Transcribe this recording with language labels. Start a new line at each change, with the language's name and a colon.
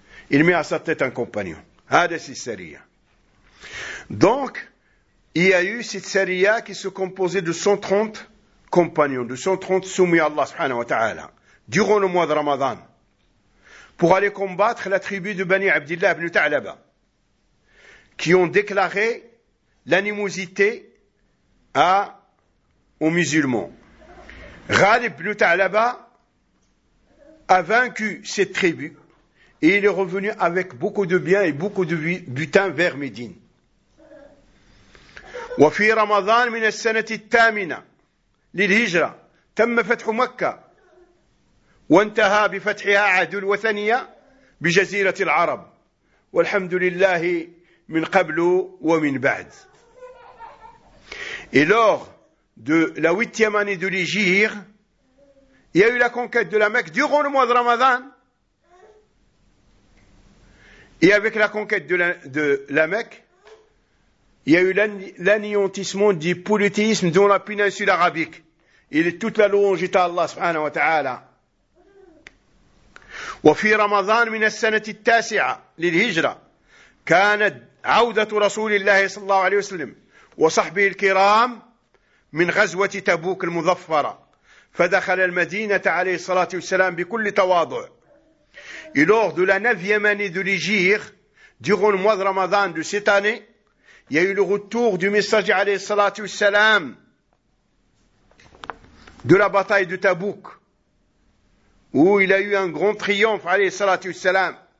French: Il met à sa tête un compagnon.
Arabic: Hada si Sariya.
French: Donc, il y a eu cette Sariya qui se composait de 130 compagnons, de 130 soumis à Allah
Arabic: subhanahu wa ta'ala,
French: durant le mois de Ramadan, pour aller combattre la tribu de Bani Abdullah ibn Ta'laba, qui ont déclaré l'animosité aux musulmans. Ghalib ibn Ta'laba a vaincu cette tribu, et il est revenu avec beaucoup de biens et beaucoup de butins vers Médine.
Arabic: Wa fi Ramadan min as-sanati ath-thamina lil-hijra tamma fath Makkah وانتهى بفتحها عهد الوثنية بجزيرة العرب والحمد لله من قبل ومن بعد.
French: Et lors de la huitième année de l'Hégire, il y a eu la conquête de la Mecque durant le mois de Ramadan. Et avec la conquête de la Mecque, il y a eu l'anéantissement du polythéisme dans la péninsule arabique. Et toute la louange est à Allah
Arabic: subhanahu wa ta'ala. وفي رمضان من السنة التاسعة للهجرة كانت عودة رسول الله صلى الله عليه وسلم وصحبه الكرام من غزوة تبوك المظفرة فدخل المدينة عليه الصلاة والسلام بكل تواضع.
French: Et lors de la 9e année de l'Hégire, durant le mois de Ramadan de cette année, il y a eu le retour du messager
Arabic: عليه الصلاة والسلام
French: de la bataille de Tabouk, où il a eu un grand triomphe,
Arabic: alayhi salatu wassalam.